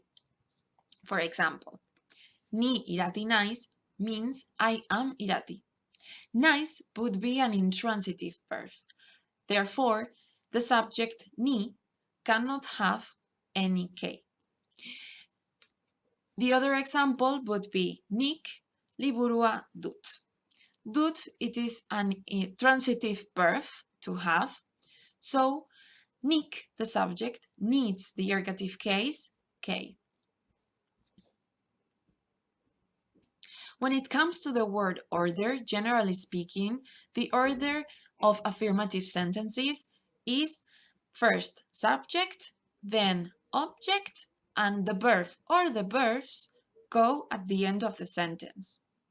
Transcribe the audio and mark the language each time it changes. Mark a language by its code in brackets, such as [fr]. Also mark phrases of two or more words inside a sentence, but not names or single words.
[en] For example, [eu] Ni Irati naiz [en] means I am Irati. Naiz would be an intransitive verb. Therefore, the subject ni cannot have any K. The other example would be [eu] nik liburua dut. [en] Dut, it is an transitive verb to have, so nik, the subject, needs the ergative case K. When it comes to the word order, generally speaking, the order of affirmative sentences is first subject, then object, and the verb or the verbs go at the end of the sentence.